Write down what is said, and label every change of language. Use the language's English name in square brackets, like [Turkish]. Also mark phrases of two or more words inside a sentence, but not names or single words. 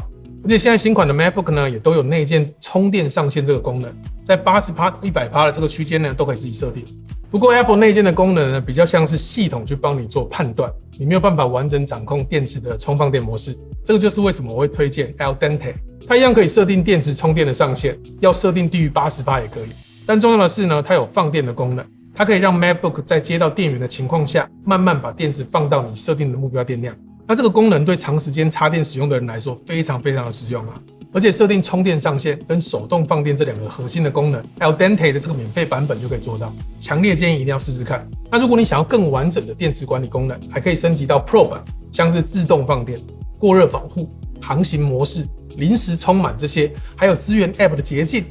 [Chinese] 而且現在新款的 MacBook 呢，也都有內建充電上限這個功能，在80%到100%的這個區間呢，都可以自己設定。不過 Apple 內建的功能呢，比較像是系統去幫你做判斷，你沒有辦法完整掌控電池的充放電模式。這個就是為什麼我會推薦 Al Dente，它一樣可以設定電池充電的上限，要設定低於80%也可以。但重要的是呢，它有放電的功能，它可以讓 MacBook 在接到電源的情況下，慢慢把電池放到你設定的目標電量。那這個功能對長時間插電使用的人來說，非常非常的實用啊！而且設定充電上限跟手動放電這兩個核心的功能 ，Al Dente 的這個免費版本就可以做到。強烈建議一定要試試看。那如果你想要更完整的電池管理功能，還可以升級到 Pro 版，像是自動放電、過熱保護、航行模式、臨時充滿這些，還有支援 App 的捷徑。